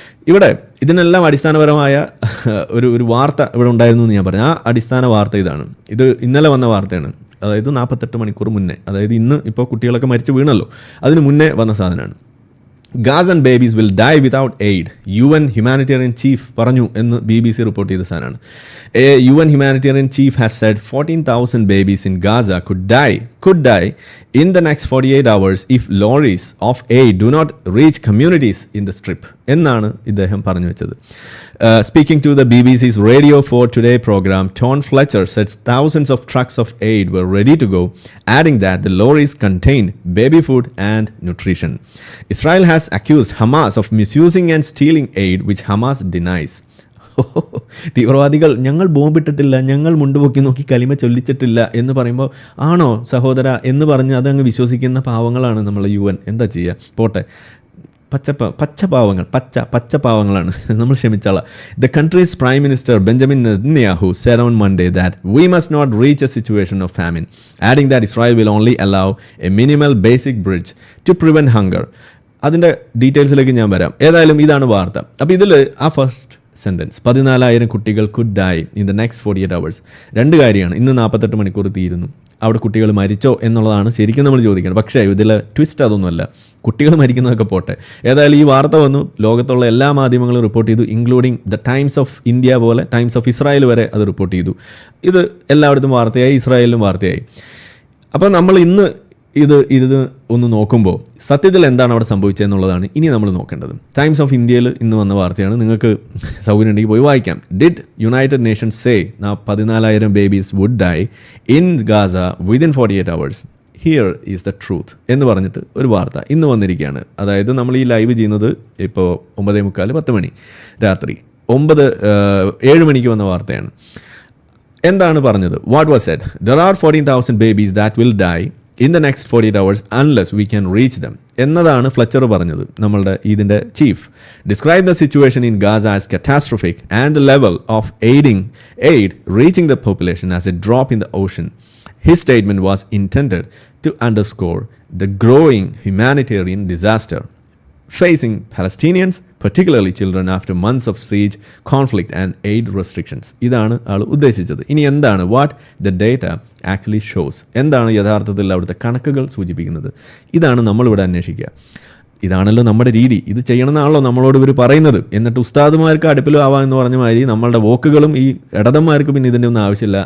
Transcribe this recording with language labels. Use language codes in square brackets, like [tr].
[ml] ഇവിടെ ഇതിനെല്ലാം അടിസ്ഥാനപരമായ ഒരു വാർത്ത ഇവിടെ ഉണ്ടായിരുന്നു എന്ന് ഞാൻ പറഞ്ഞു. ആ അടിസ്ഥാന വാർത്ത ഇതാണ്. ഇത് ഇന്നലെ വന്ന വാർത്തയാണ്. അതായത് 48 മണിക്കൂർ മുന്നേ, അതായത് ഇന്ന് ഇപ്പോൾ കുട്ടികളൊക്കെ മരിച്ചു വീണല്ലോ, അതിന് മുന്നേ വന്ന സാധനമാണ്. [en] Gazan babies will die without aid. UN humanitarian chief [ml] പറഞ്ഞു എന്ന് BBC റിപ്പോർട്ട് ചെയ്ത സാധനമാണ്. [en] A UN humanitarian chief has said 14,000 babies in Gaza could die in the next 48 hours if lorries of aid do not reach communities in the strip [ml] എന്നാണ് ഇദ്ദേഹം പറഞ്ഞു വെച്ചത്. [en] Speaking to the BBC's Radio 4 Today program, Tom Fletcher said thousands of trucks of aid were ready to go, adding that the lorries contained baby food and nutrition. Israel has accused Hamas of misusing and stealing aid, which Hamas denies. [ml] തീവ്രവാദികൾ ഞങ്ങൾ ബോംബിട്ടിട്ടില്ല, ഞങ്ങൾ മുണ്ടുപൊക്കി നോക്കി കലിമ ചൊല്ലിച്ചിട്ടില്ല എന്ന് പറയുമ്പോൾ ആണോ സഹോദര എന്ന് പറഞ്ഞ് അതങ്ങ് വിശ്വസിക്കുന്ന പാവങ്ങളാണ് നമ്മളെ UN. എന്താ ചെയ്യുക, പോട്ടെ. പച്ചപ്പാവങ്ങളാണ് നമ്മൾ ക്ഷമിച്ചാള. [en] The country's Prime Minister Benjamin Netanyahu said on Monday that we must not reach a situation of famine, adding that Israel will only allow a minimal basic bridge to prevent hunger. [ml] അതിൻ്റെ ഡീറ്റെയിൽസിലേക്ക് ഞാൻ വരാം. ഏതായാലും ഇതാണ് വാർത്ത. അപ്പോൾ ഇതിൽ ആ first sentence 14,000 കുട്ടികൾ [en] Could die in the next 48 hours. [ml] രണ്ട് കാര്യമാണ്. ഇന്ന് 48 മണിക്കൂർ തീരുന്നു. അവിടെ കുട്ടികൾ മരിച്ചോ എന്നുള്ളതാണ് ശരിക്കും നമ്മൾ ചോദിക്കുന്നത്. പക്ഷേ ഇതിൽ ട്വിസ്റ്റ് അതൊന്നുമല്ല. കുട്ടികൾ മരിക്കുന്നതൊക്കെ പോട്ടെ. ഏതായാലും ഈ വാർത്ത വന്നു, ലോകത്തുള്ള എല്ലാ മാധ്യമങ്ങളും റിപ്പോർട്ട് ചെയ്തു, including the times of India പോലെ ടൈംസ് ഓഫ് ഇസ്രായേൽ വരെ അത് റിപ്പോർട്ട് ചെയ്തു. ഇത് എല്ലായിടത്തും വാർത്തയായി, ഇസ്രായേലിലും വാർത്തയായി. അപ്പോൾ നമ്മൾ ഇന്ന് ഇത് ഒന്ന് നോക്കുമ്പോൾ സത്യത്തിൽ എന്താണ് അവിടെ സംഭവിച്ചതെന്നുള്ളതാണ് ഇനി നമ്മൾ നോക്കേണ്ടത്. ടൈംസ് ഓഫ് ഇന്ത്യയിൽ ഇന്ന് വന്ന വാർത്തയാണ്. നിങ്ങൾക്ക് സൗകര്യം ഉണ്ടെങ്കിൽ പോയി വായിക്കാം. [en] Did United Nations say 14,000 babies would die in Gaza within 48 hours? Here is the truth [ml] എന്ന് പറഞ്ഞിട്ട് ഒരു വാർത്ത ഇന്ന് വന്നിരിക്കുകയാണ്. അതായത് നമ്മൾ ഈ ലൈവ് ചെയ്യുന്നത് ഇപ്പോൾ 9:45 10 മണി രാത്രി. 7 മണിക്ക് വന്ന വാർത്തയാണ്. എന്താണ് പറഞ്ഞത്? [en] What was said? There are 14,000 babies that will die in the next 48 hours unless we can reach them [ml] എന്നതാണ് ഫ്ലെച്ചർ പറഞ്ഞത്, നമ്മളുടെ ഇതിൻ്റെ chief. [en] Describe the situation in Gaza as catastrophic and the level of aid reaching the population as a drop in the ocean. His statement was intended to underscore the growing humanitarian disaster facing Palestinians, particularly children, after months of siege, conflict and aid restrictions. [ml] ഇതാണ് ആൾ ഉദ്ദേശിച്ചത്. ഇനി എന്താണ് [en] What the data actually shows? [ml] എന്താണ് യഥാർത്ഥത്തിൽ അവിടുത്തെ കണക്കുകൾ സൂചിപ്പിക്കുന്നത്? ഇതാണ് നമ്മളിവിടെ അന്വേഷിക്കുക. ഇതാണല്ലോ നമ്മുടെ രീതി, ഇത് ചെയ്യണമെന്നാണല്ലോ നമ്മളോട് ഇവർ പറയുന്നത്. എന്നിട്ട് ഉസ്താദുമാർക്ക് അടുപ്പിലും ആവാം എന്ന് പറഞ്ഞ മാതിരി നമ്മളുടെ വോക്കുകളും ഈ ഇടതന്മാർക്ക് പിന്നെ ഇതിൻ്റെ ഒന്നും ആവശ്യമില്ല.